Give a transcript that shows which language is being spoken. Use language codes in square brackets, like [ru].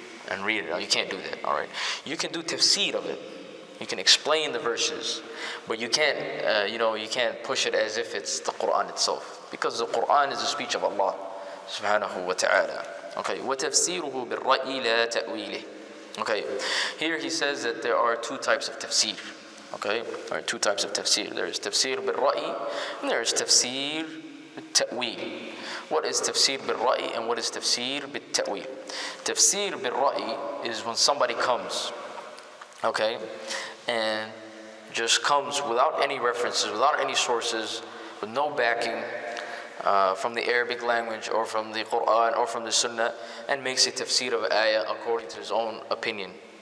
[en] No, you can't do that. All right, you can do tafseer of it. You can explain the verses, but you can't, you know, you can't push it as if it's the Quran itself, because the Quran is the speech of Allah subhanahu wa ta'ala. [ar] Okay, وَتَفْسِيرُهُ بِالرَّأْيِ لَا تَأْوِيلِهِ. [en] Okay, here he says that there are two types of tafsir. Okay, there are two types of tafsir. There is tafsir bil-ra'yi, and there is tafsir bil-ta'wil. What is tafsir bil-ra'yi and what is tafsir bil-ta'wil? Tafsir bil-ra'yi is when somebody comes, okay, and just comes without any references, without any sources, with no backing, from the Arabic language or from the Quran or from the Sunnah, and makes a tafsir of ayah according to his own opinion.